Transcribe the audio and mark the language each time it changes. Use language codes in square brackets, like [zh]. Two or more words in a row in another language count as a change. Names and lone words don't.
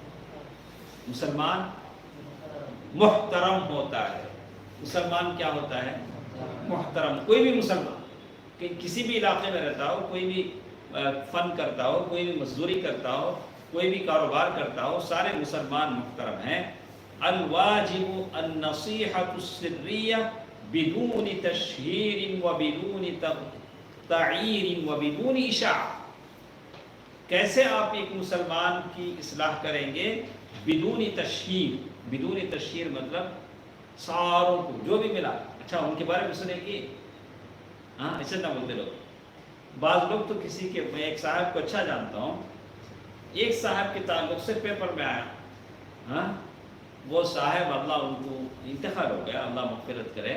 [ur] مسلمان محترم ہوتا ہے. مسلمان کیا ہوتا ہے؟ محترم. کوئی بھی مسلمان کہ کسی بھی علاقے میں رہتا ہو، کوئی بھی فن کرتا ہو، کوئی بھی مزدوری کرتا ہو، کوئی بھی کاروبار کرتا ہو، سارے مسلمان محترم ہیں. [ar] الواجب النصیحۃ السریہ بدون تشہیر و بدون تعیر و بدون اشاعہ. [ur] کیسے آپ ایک مسلمان کی اصلاح کریں گے؟ [ar] بدون تشہیر. بدون تشہیر [ur] مطلب ساروں کو جو بھی ملا اچھا ان کے بارے میں سنے کہ ایسے نہ بولتے لوگ. بعض لوگ تو کسی کے، میں ایک صاحب کو اچھا جانتا ہوں، ایک صاحب کے تعلق سے پیپر میں آیا، وہ صاحب اللہ ان کو انتقال ہو گیا، اللہ مغفرت کرے.